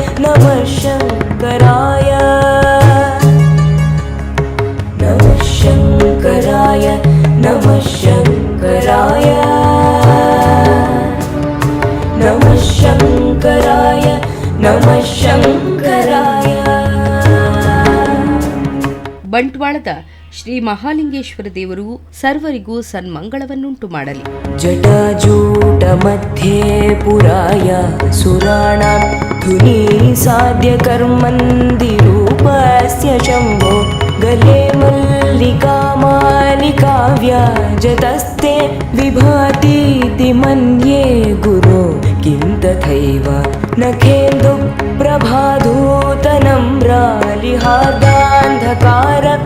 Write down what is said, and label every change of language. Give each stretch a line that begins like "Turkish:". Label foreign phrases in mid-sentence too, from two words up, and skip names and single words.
Sanskrit: नमः शङ्कराय नमः शङ्कराय नमः शङ्कराय नमः शङ्कराय नमः शङ्कराय
Kannada: ಬಂಟ್ವಾಳದ ಶ್ರೀ ಮಹಾಲಿಂಗೇಶ್ವರ ದೇವರು ಸರ್ವರಿಗೂ ಸನ್ಮಂಗಳವನ್ನುಂಟು ಮಾಡಲಿ.
Sanskrit: जटाजूट मध्ये पुराय सुराणां धुनी साध्य कर्मन्दिरूपस्य शम्भो गले मल्लिका मालिका व्याजतस्ते विभातीति मन्ये गुरो किं तथैव नखेन्दु प्रभाधूतनं रालिहार्दान्धकार